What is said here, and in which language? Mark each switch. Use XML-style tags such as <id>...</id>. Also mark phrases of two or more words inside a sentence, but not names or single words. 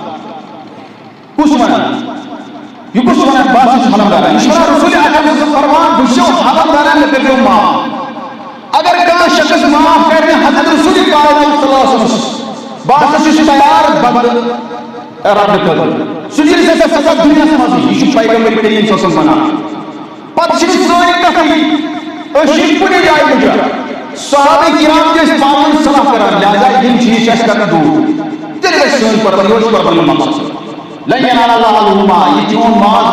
<ks>کُس ونان یہ کُس ونان بہٕ ہسا چھُس حلم داران یہِ چھُ ونان رسول اکرم</ks> <ar>صلی اللہ علیہ وسلم</ar> <ks>فرمان بہٕ چھُسو حلم داران مےٚ کٔرۍزیو معاف اگر کانٛہہ شخص معاف کرِ حضرت رسول کائنات</ks> <ar>صلی اللہ علیہ وسلم</ar> <ks>بہٕ ہسا چھُس تیار بدلہٕ رٹنہٕ خٲطرٕ سُہ دِیہِ ژےٚ سزا دُنیاہس منٛزٕے یہِ چھُ پیغمبر کریم</ks> <ar>صلی اللہ علیہ وسلم</ar> <ks>ونان پتہٕ چھِ سٲنۍ کتھٕے أسۍ چھِ کُنہِ جایہِ وٕچھان صحابہ کرام تہِ ٲسۍ پانہٕ ؤنۍ صلح کران لہذا یِم چیٖز چھِ اَسہِ کران دوٗر تیٚلہِ گژھِ سٲنۍ قۄربٲنی یہِ اوس قۄربٲنی ہُنٛد مقصد</ks> <ar>لن ینال اللہ لحومہا</ar> <ks>یہِ چون ماز</ks>